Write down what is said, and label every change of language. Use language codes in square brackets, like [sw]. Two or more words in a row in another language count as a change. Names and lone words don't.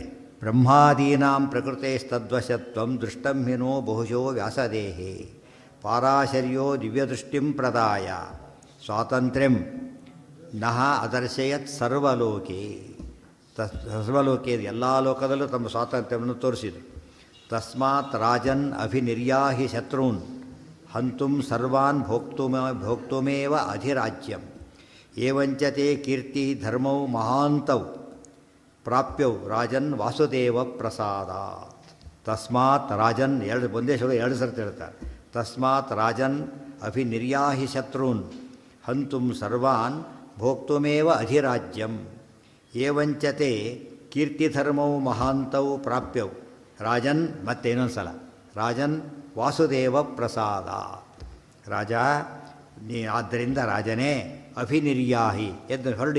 [sa] ಬ್ರಹ್ಮಾದೀನಾಂ ಪ್ರಕೃತೇಸ್ತದ್ವಶತ್ವಂ ದೃಷ್ಟಂ ಹಿನೋ ಬಹುಶೋ ವ್ಯಾಸದೇಹೇ. ಪಾರಾಶರ್ಯೋ ದಿವ್ಯದೃಷ್ಟಿಂ ಪ್ರದಾಯ ಸ್ವಾತಂತ್ರ್ಯಂ ನಃ ಅದರ್ಶಯತ್ ಸರ್ವಲೋಕೆ. [kn] ಸರ್ವಲೋಕೆ ಎಲ್ಲ ಲೋಕದಲ್ಲೂ ತಮ್ಮ ಸ್ವಾತಂತ್ರ್ಯವನ್ನು ತೋರಿಸಿದರು. [sa] ತಸ್ಮಾತ್ ರಾಜನ್ ಅಭಿನಿರ್ಯಾಹಿ ಶತ್ರುನ್ ಹಂತುಂ ಸರ್ವಾನ್ ಭೋಕ್ತುಮೇವ ಅಧಿರಾಜ್ಯಂ. ಏವಂಚತೆ ಕೀರ್ತಿ ಧರ್ಮೌ ಮಹಾಂತೌ ಪ್ರಾಪ್ಯೌ ರಾಜನ್ ವಾಸುದೇವ ಪ್ರಸಾದಾತ್. ತಸ್ಮಾತ್ ರಾಜನ್ [kn] ಒಂದೇ ಎರಡು ಸರ್ತಿ ಹೇಳ್ತಾರೆ. [sa] ತಸ್ಮಾತ್ ರಾಜನ್ ಅಭಿನಿರ್ಯಾಹಿ ಶತ್ರುನ್ ಹಂತುಂ ಸರ್ವಾನ್ ಭೋಕ್ತುಮೇವ ಅಧಿರಾಜ್ಯಂ. ಏವಂಚತೆ ಕೀರ್ತಿಧರ್ಮೌ ಮಹಾಂತೌ ಪ್ರಾಪ್ಯೌ ರಾಜನ್. [kn] ಮತ್ತೆ ಇನ್ನೊಂದು ಸಲ [sa] ರಾಜನ್ ವಾಸುದೇವ ಪ್ರಸಾದ. [kn] ರಾಜ ನೀ ಆದ್ದರಿಂದ ರಾಜನೇ ಅಭಿನಿರ್ಯಾಹಿ ಎದ್ದು ಹೊರಡಿ.